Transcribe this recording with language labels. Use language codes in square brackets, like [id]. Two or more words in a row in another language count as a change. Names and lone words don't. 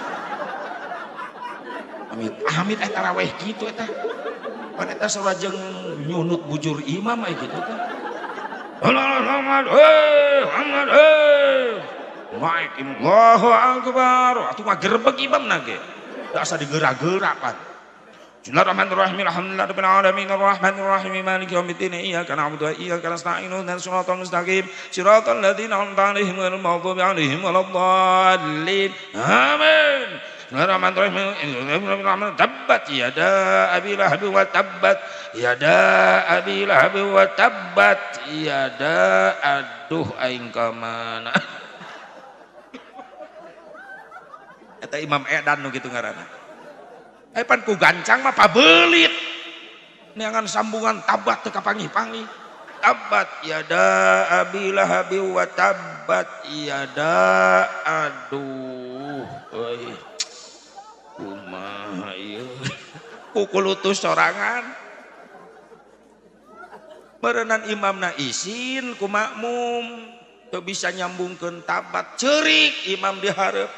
[su] Amit eta tarawih kitu eta. Pan eta sareng nyunut bujur imam aya kitu teh. [ar] محمد، محمد، الله أكبر. [su] Atuh mah gerbek imam nage. Da asa digerak-gerak pan. [ar] بسم الله الرحمن الرحيم. الحمد لله رب العالمين الرحمن الرحيم مالك يوم الدين إياك نعبد وإياك نستعين اهدنا الصراط المستقيم صراط الذين أنعمت عليهم غير المغضوب عليهم ولا الضالين. Amin. Bismillahirrahmanirrahim. تبت يدا أبي لهب وتبت يدا أبي لهب وتبت يدا [su] aduh aing ka mana. Eta Imam Edan nu kitu ngaranna. Pan ku gancang mah pabelit. Neangan sambungan tabat teu kapangi-pangi. [ar] تبت يدا أبي لهب وتبت يدا [su] aduh euy. Kumaha ieu? Kukulutus sorangan. Meureunan imamna isin ku makmum teu bisa nyambungkeun tabat ceurik imam di hareup.